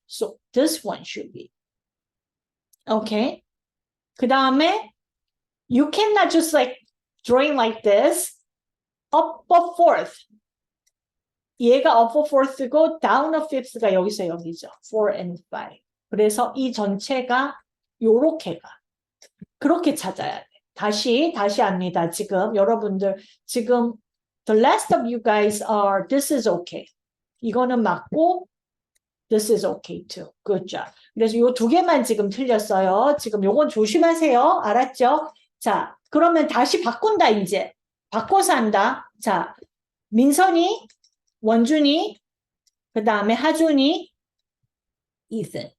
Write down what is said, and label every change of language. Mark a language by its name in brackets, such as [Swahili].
[English] So this one should be. Okay? [Korean] 그 다음에, [English] you cannot just like drawing like this. Up a fourth. [Korean] 얘가 [English] up a fourth고 down a fifth가 여기서 여기죠. 4 and 5. [Korean] 그래서 이 전체가 요렇게 가. 그렇게 찾아야 돼. 다시 합니다. 지금 여러분들 지금 [English] the rest of you guys are this is okay. [Korean] 이거는 맞고 [English] this is okay too. Good job. [Korean] 그래서 요 두 개만 지금 틀렸어요. 지금 요건 조심하세요. 알았죠? 자, 그러면 다시 바꾼다 이제. 바꿔서 한다. 자, 민선이, 원준이, 그 다음에 하준이, Ethan.